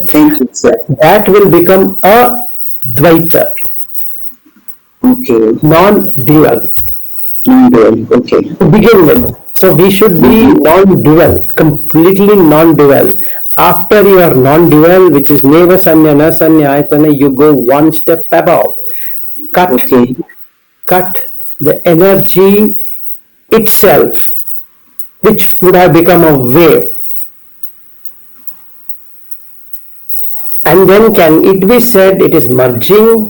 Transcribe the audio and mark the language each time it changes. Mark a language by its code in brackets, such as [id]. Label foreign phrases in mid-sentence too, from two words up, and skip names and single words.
[en] Thank you, sir. That will become a Dvaita, Okay. non-dual. Non-dual. Okay. To begin with. So we should be Mm-hmm. non-dual, completely non-dual. After your non-dual, which is [pi] neva sanya, na sanya, ayatana, [en] you go one step above. Cut, Okay. cut the energy itself, which would have become a wave. And then can it be said it is merging?